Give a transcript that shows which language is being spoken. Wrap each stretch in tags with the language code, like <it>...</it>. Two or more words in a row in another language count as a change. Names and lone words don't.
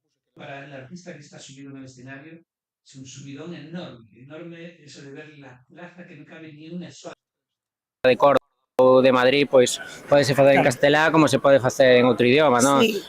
<es>Para el artista que está subido en el escenario es un subidón enorme, enorme eso de ver la plaza que no cabe ni una sola.</es> <gl>De Córdoba ou de Madrid, pois podese facer en</gl> <es>Claro.</es> <gl>castelá como se pode facer en outro idioma, non?</gl> <es>Sí.</es>